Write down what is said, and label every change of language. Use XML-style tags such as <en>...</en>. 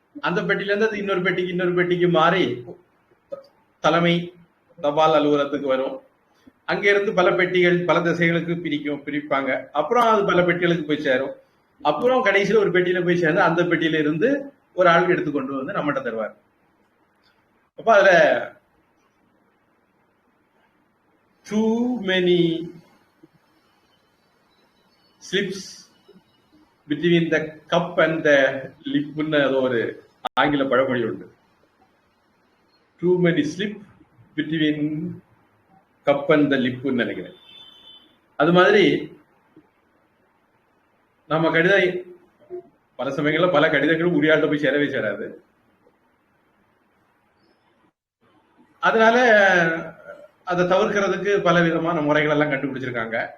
<ta>அந்த பெட்டியில இருந்து அது இன்னொரு பெட்டிக்கு மாறி தலைமை தபால் அலுவலகத்துக்கு வரும். அங்க இருந்து பல பெட்டிகள் பல திசைகளுக்கு பிரிப்பாங்க. அப்புறம் அது பல பெட்டிகளுக்கு போய் சேரும். அப்புறம் கடைசியில ஒரு பெட்டியில போய் சேர்ந்து அந்த பெட்டியில இருந்து ஒரு ஆள் எடுத்துக்கொண்டு வந்து நம்மகிட்ட தருவார். அப்ப அதுல</ta> <en>too many slips between the cup and the lip</en> <ta>ன்னு ஒரு ஆங்கில பழமொழி உண்டு.</ta> <en>too many slip between cup and the lip</en> <ta>ன்னு நினைக்கிறேன். அது மாதிரி நம்ம கடிதம் பல சமயங்கள்ல பல கடிதங்களும் உரியாட்ட போய் சேரவே சேராது. அதனால அதை தவிர்க்கிறதுக்கு பல விதமான முறைகள் எல்லாம் கண்டுபிடிச்சிருக்காங்க.</ta>